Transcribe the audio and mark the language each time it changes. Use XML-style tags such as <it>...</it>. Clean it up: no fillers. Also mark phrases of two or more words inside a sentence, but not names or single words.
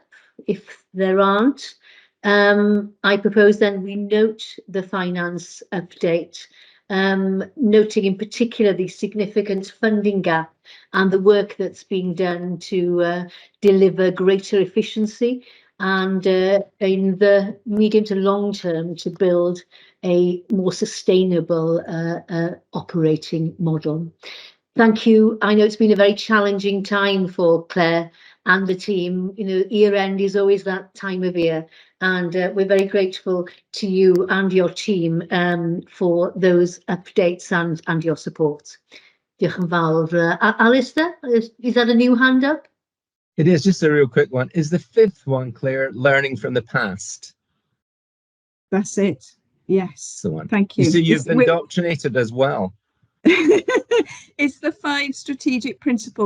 <en>If there aren't, I propose then we note the finance update, noting in particular the significant funding gap and the work that's being done to deliver greater efficiency and in the medium to long term to build a more sustainable operating model. Thank you. I know it's been a very challenging time for Claire and the team. You know, year end is always that time of year, and we're very grateful to you and your team for those updates and your support.</en> <cy>Diolch yn fawr.</cy> <en>Alistair, is that a new hand up? It is, just a real quick one. Is the 5th one, Claire, learning from the past? That's it. Yes. The one. Thank you. So you've indoctrinated as well. It's the 5 strategic principles.</en>